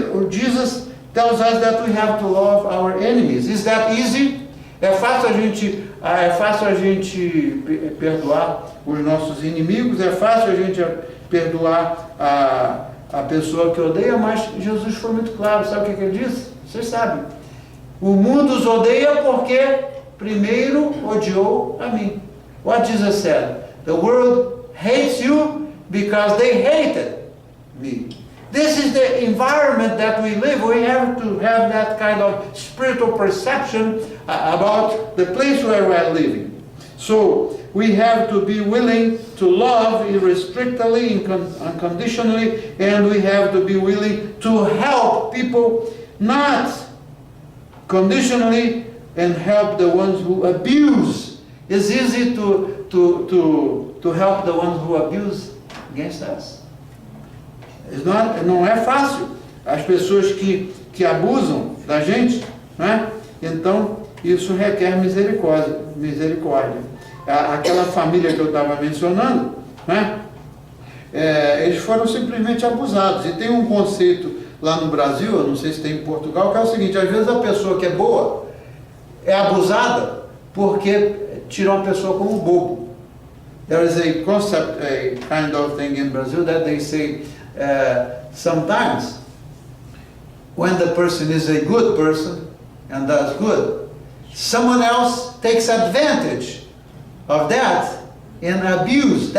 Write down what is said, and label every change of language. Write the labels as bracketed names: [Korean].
[English] Jesus tells us that we have to love our enemies. Is that easy? [Portuguese] É fácil a gente perdoar os nossos inimigos, é fácil a gente perdoar a pessoa que odeia, mas Jesus foi muito claro. Sabe o que ele disse? Vocês sabem. O mundo os odeia porque primeiro odiou a mim. [English] What Jesus said? The world hates you because they hated me. This is the environment that we live. We have to have that kind of spiritual perception about the place where we are living. So we have to be willing to love irrestrictedly, unconditionally, and we have to be willing to help people, not conditionally, and help the ones who abuse. It's easy to help the ones who abuse against us. [Portuguese] Não é fácil. As pessoas que abusam da gente, né? Então isso requer misericórdia. Aquela família que eu estava mencionando, né? Eles foram simplesmente abusados. E tem um conceito lá no Brasil, eu não sei se tem em Portugal, que é o seguinte: às vezes a pessoa que é boa é abusada porque tirou a pessoa como bobo. [English] There is a concept, a kind of thing in Brazil that they say, sometimes when the person is a good person and does good, someone else takes advantage of that and abuse.